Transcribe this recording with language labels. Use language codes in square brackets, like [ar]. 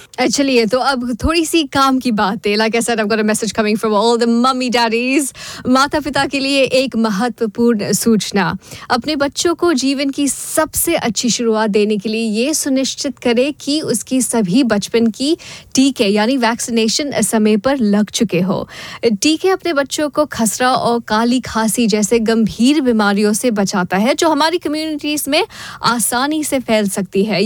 [hi] Actually, तो अब थोड़ी सी काम की बात है. [en] Like I said, I've got a message coming from all the mummy daddies. [hi] माता पिता के लिए एक महत्वपूर्ण सूचना. अपने बच्चों को जीवन की सबसे अच्छी शुरुआत देने के लिए ये सुनिश्चित करें कि उसकी सभी बचपन की टीके यानी वैक्सीनेशन समय पर लग चुके हो. टीके अपने बच्चों को खसरा और काली खांसी जैसे गंभीर बीमारियों से बचाता है जो हमारी कम्युनिटीज में आसानी से फैल सकती है.